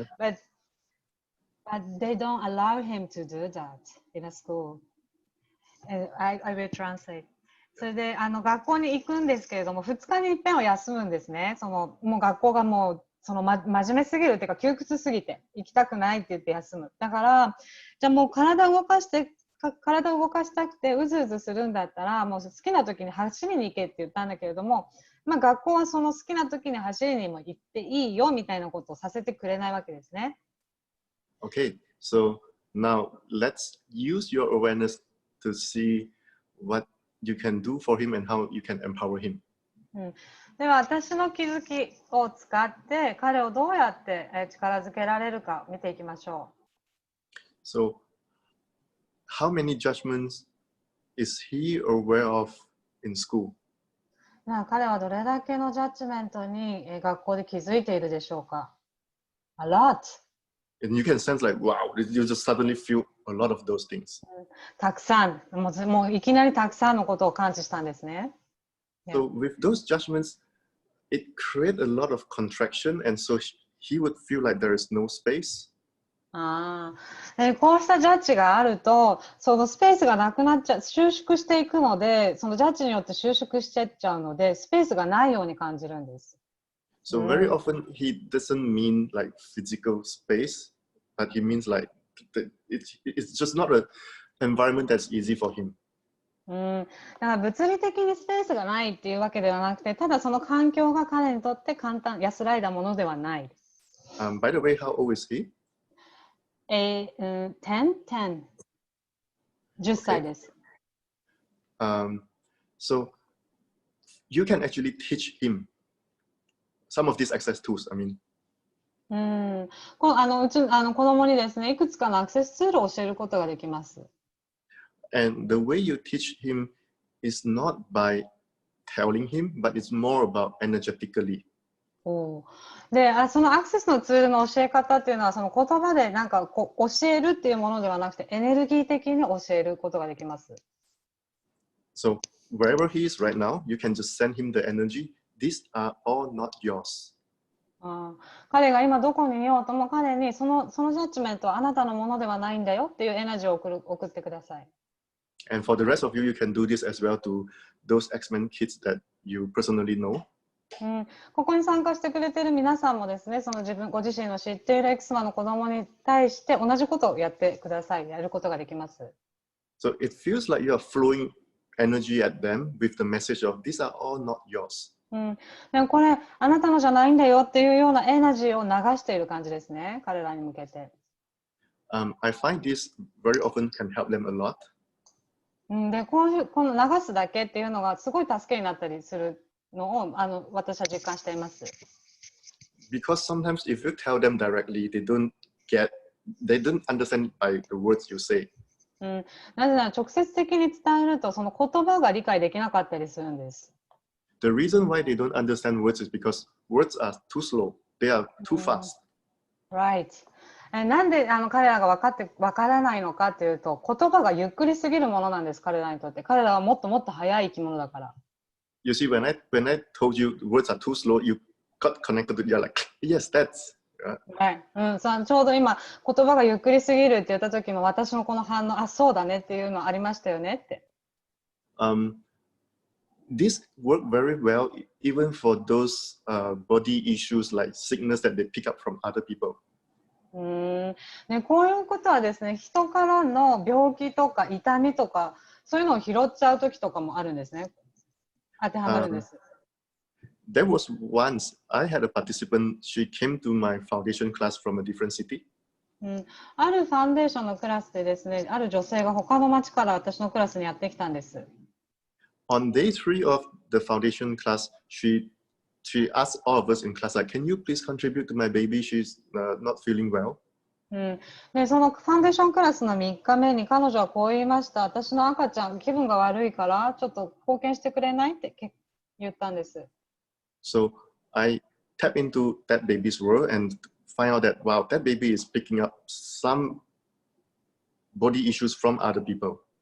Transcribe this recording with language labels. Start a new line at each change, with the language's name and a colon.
English: But they don't allow him to do that in a school. And I will translate.
Japanese: それで学校に行くんですけれども、2日に一遍は休むんですね。もう学校がもう真面目すぎるっていうか窮屈すぎて行きたくないって言って休む。だからじゃあもう体を動かしたくてうずうずするんだったらもう好きな時に走りに行けって言ったんだけれども、学校はその好きな時に走りにも行っていいよみたいなことをさせてくれないわけですね。
English: Okay, so now let's use your awareness to see what you can do for him and how you can empower him.
Japanese: では私の気づきを使って彼をどうやって力づけられるか見ていきましょう。
English: So, how many judgments is he aware of in school?
Japanese: 彼はどれだけのジャッジメントに学校で気づいているでしょうか？
English: A lot. And you can sense like, wow, you just suddenly feel a lot of those things.
Japanese: たくさん、もういきなりたくさんのことを感知したんですね。
English: So with those judgments, it creates a lot of contraction, and so he would feel like there is no space.
Japanese: こうしたジャッジがあると、そのスペースがなくなっちゃう、収縮していくので、そのジャッジによって収縮しちゃうので、スペースがないように感じるんです。
English: So very often he doesn't mean like physical space, but he means like it's just not an environment that's easy for him.
Japanese: だから物理的にスペースがないっていうわけではなくて、ただその環境が彼にとって安らいだものではない。
English: By the way, how old is he?
Japanese: 10 10歳です。
English: So you can actually teach him some of these access tools. I mean.
Japanese: うち子供にですね、いくつかのアクセスツールを教えることができます。
English: And the way you teach him is not by telling him, but it's more about energetically.
Japanese: で、そのアクセスのツールの教え方っていうのはその言葉でなんか教えるっていうものではなくてエネルギー的に教えることができます。
English: So wherever he is right now, you can just send him the energy. These are all not yours.
Japanese: 彼が今どこにいようとも彼にそのジャッジメントはあなたのものではないんだよっていうエナジーを送ってください。
English: And for the rest of you, you can do this as well to those X-Men kids that you personally know.
Japanese: うん、ここに参加してくれてる皆さんもですね、そのご自身の知っているエクスマの子供に対して同じことをやってください。やることができます。
English: So it feels like you are flowing energy at them with the message of these are all not yours.
Japanese: うん、でもこれ、あなたのじゃないんだよっていうようなエナジーを流している感じですね、彼らに向けて。
English: I find this very often can help them a lot.
Japanese: うん、で、この流すだけっていうのがすごい助けになったりするのを私は実感しています。
English: Because sometimes if you tell them directly, they don't understand by the words you say.
Japanese: うん、なぜなら直接的に伝えるとその言葉が理解できなかったりするんです。
English: The reason why they don't understand words is because words are too slow. They are too fast. Right.
Japanese: なんで彼らがわからないのかっていうと、言葉がゆっくりすぎるものなんです、彼らにとって。彼らはもっともっと速い生き物だから。
English: You see, when I told you the words are too slow, you got connected to you're like, yes, that's.
Japanese: はい、うん、ちょうど今言葉がゆっくりすぎるって言った時も私のこの反応、あ、そうだねっていうのありましたよねって。 This work very well even for those body issues like sickness that they pick up from other people. ね、こういうことはですね、人からの病気とか痛みとかそういうのを拾っちゃう時とかもあるんですね。当てはまるんです。
English: There was once I had a participant. She came to my foundation class from a different city.
Japanese: あるファンデーションのクラスでですね、ある女性が他の町から私のクラスにやってきたんです。
English: On day 3 of the foundation class, she asked all of us in class, like, can you please contribute to my baby? She's not feeling well.
Japanese: でそのファンデーションクラスの3日目に彼女はこう言いました。私の赤ちゃん気分が悪いからちょっと貢献してくれないって言ったんです。
English: So I tap into that baby's world and find out that, wow, that baby is picking up some body issues from other people.